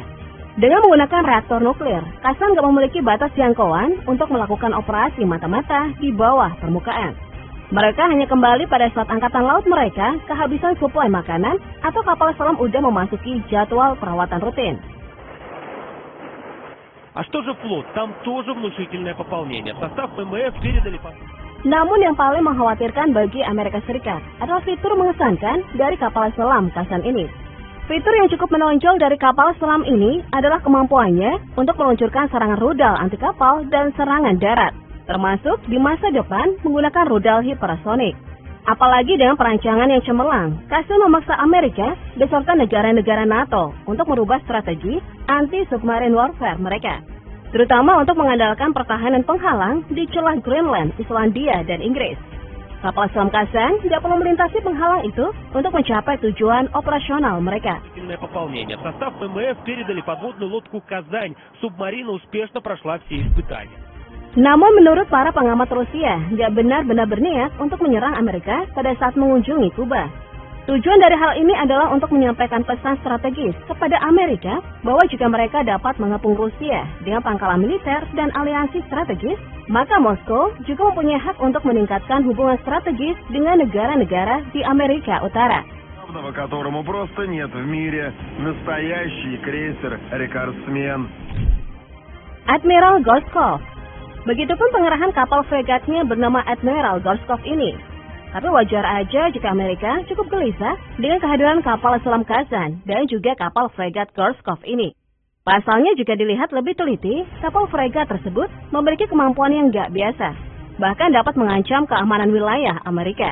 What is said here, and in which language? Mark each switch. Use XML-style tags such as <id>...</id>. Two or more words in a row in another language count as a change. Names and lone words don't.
<id>Dengan menggunakan reaktor nuklir, Kazan tidak memiliki batas jangkauan untuk melakukan operasi mata-mata di bawah permukaan. Mereka hanya kembali pada saat angkatan laut mereka kehabisan suplai makanan atau kapal selam udah memasuki jadwal perawatan rutin.</id> <ru>А что же флот? Там тоже внушительное пополнение. Состав ВМФ передали.</ru> <id>Namun yang paling mengkhawatirkan bagi Amerika Serikat adalah fitur mengesankan dari kapal selam Kazan ini. Fitur yang cukup menonjol dari kapal selam ini adalah kemampuannya untuk meluncurkan serangan rudal anti kapal dan serangan darat, termasuk di masa depan menggunakan rudal hipersonik. Apalagi dengan perancangan yang cemerlang, Kazan memaksa Amerika beserta negara-negara NATO untuk merubah strategi</id> <en>anti-submarine warfare</en> <id>mereka, terutama untuk mengandalkan pertahanan penghalang di celah Greenland, Islandia, dan Inggris. Kapal selam Kazan tidak perlu melintasi penghalang itu untuk mencapai tujuan operasional mereka.</id> <ru>Состав ВМФ передали подводную лодку «Казань». Субмарина успешно прошла все испытания.</ru> <id>Namun menurut para pengamat Rusia, tidak benar-benar berniat untuk menyerang Amerika pada saat mengunjungi Kuba. Tujuan dari hal ini adalah untuk menyampaikan pesan strategis kepada Amerika bahwa jika mereka dapat mengepung Rusia dengan pangkalan militer dan aliansi strategis, maka Moskow juga mempunyai hak untuk meningkatkan hubungan strategis dengan negara-negara di Amerika Utara.</id> <ru>Которому просто нет в мире, настоящий крейсер-рекордсмен. Admiral Gorshkov.</ru> <id>Begitupun pengerahan kapal fregatnya bernama Admiral Gorshkov ini. Tapi wajar aja jika Amerika cukup gelisah dengan kehadiran kapal selam Kazan dan juga kapal fregat Gorshkov ini. Pasalnya jika dilihat lebih teliti, kapal fregat tersebut memiliki kemampuan yang gak biasa, bahkan dapat mengancam keamanan wilayah Amerika.</id>